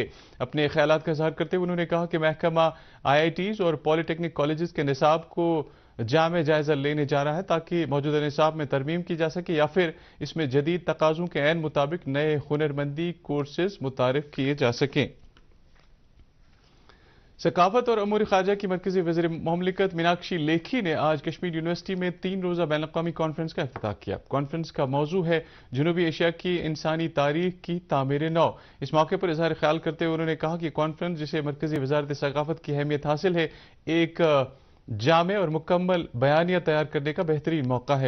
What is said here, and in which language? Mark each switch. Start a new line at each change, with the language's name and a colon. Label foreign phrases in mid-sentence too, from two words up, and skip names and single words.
Urdu: اپنے خیالات کا اظہار کرتے ہوئے انہوں نے کہا کہ محکمہ آئی آئی ٹیز اور پالی ٹیکنک کالجز کے نصاب کو جامع جائزہ لینے جا رہا ہے تاکہ موجودہ نصاب میں ترمیم کی جا سکے یا پھر اس میں جدید تقاضوں کے عین مطابق نئے ہنرمندی کورسز متعارف کیے جا سکیں۔ ثقافت اور امور خارجہ کی مرکزی وزیر مملکت میناکشی لیکھی نے آج کشمیر یونیورسٹی میں 3 روزہ بین الاقوامی کانفرنس کا افتتاح کیا۔ کانفرنس کا موضوع ہے جنوبی ایشیا کی انسانی تاریخ کی تعمیر نو۔ اس موقع پر اظہار خیال کرتے ہوئے انہوں نے کہا کہ کانفرنس جسے مرکزی وزارت ثقافت کی اہمیت حاصل ہے، ایک جامع اور مکمل بیانیہ تیار کرنے کا بہترین موقع ہے۔